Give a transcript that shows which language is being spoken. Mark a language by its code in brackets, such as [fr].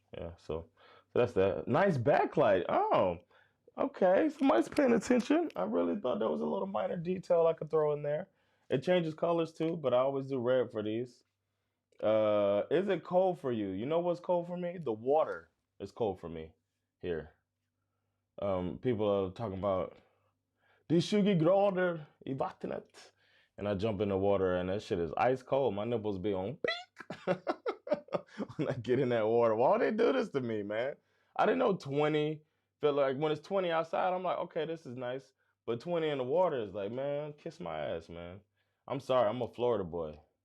[en] Yeah. So that's that. Nice backlight. Oh, okay. Somebody's paying attention. I really thought there was a little minor detail I could throw in there. It changes colors too, but I always do red for these. Is it cold for you? You know what's cold for me? The water is cold for me here. People are talking about [sv] det är 20 grader i vattnet. [en] And I jump in the water and that shit is ice cold. My nipples be on pink when I get in that water. Why would they do this to me, man? I didn't know 20 feel like when it's 20 outside, I'm like, okay, this is nice. But 20 in the water is like, man, kiss my ass, man. I'm sorry, I'm a Florida boy.